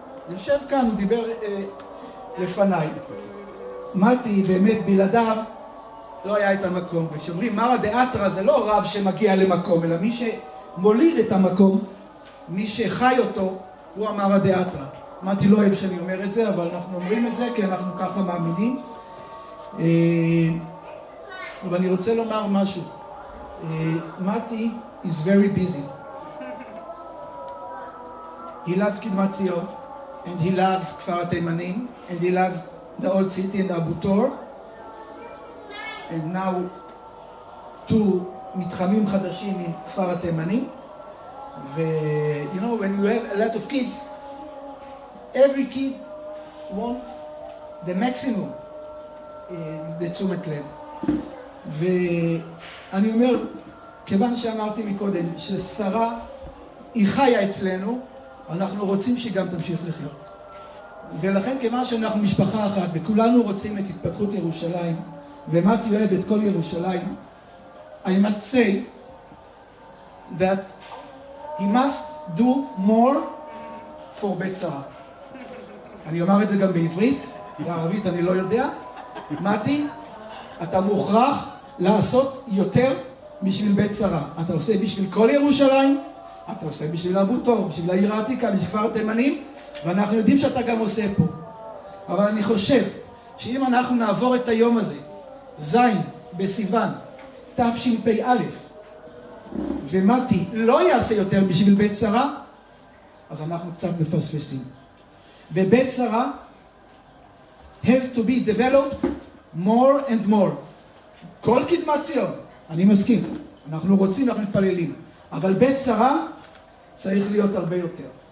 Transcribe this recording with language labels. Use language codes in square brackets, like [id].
[he] יושב כאן, הוא דיבר לפניי. מתי באמת בלעדיו לא היה את המקום. וכשאומרים מרא דאתרא זה לא רב שמגיע למקום, אלא מי שמוליד את המקום, מי שחי אותו, הוא המרא דאתרא. מתי לא אוהב שאני אומר את זה, אבל אנחנו אומרים את זה כי אנחנו ככה מאמינים. אבל אני רוצה לומר משהו. [en] מתי is very busy. He loves Kidmat Zion, and he loves כפר התימנים, and he loves the old city and Abu Tor, and now 2 [he] מתחמים חדשים עם כפר התימנים. [en] You know, when you have a lot of kids, every kid wants the maximum, [he] לתשומת לב. ואני אומר, כיוון שאמרתי מקודם, ששרה היא חיה אצלנו, אנחנו רוצים שהיא גם תמשיך לחיות. ולכן כיוון שאנחנו משפחה אחת, וכולנו רוצים את התפתחות ירושלים, ומתי אוהב את כל ירושלים, [en] I must say that he must do more for [he] בית שרה. אני אומר את זה גם בעברית, בערבית אני לא יודע. מתי, אתה מוכרח לעשות יותר בשביל בית שרה. אתה עושה בשביל כל ירושלים, אתה עושה בשביל אבו תור, בשביל העיר העתיקה, בשביל כפר התימנים, ואנחנו יודעים שאתה גם עושה פה. אבל אני חושב שאם אנחנו נעבור את היום הזה, זין בסיוון, תשפ"א, ומתי לא יעשה יותר בשביל בית שרה, אז אנחנו קצת מפספסים. [en] ובית שרה has to be developed more and more. [he] כל קדמת ציון, אני מסכים, אנחנו רוצים, אנחנו מתפללים, אבל בית שרה צריך להיות הרבה יותר.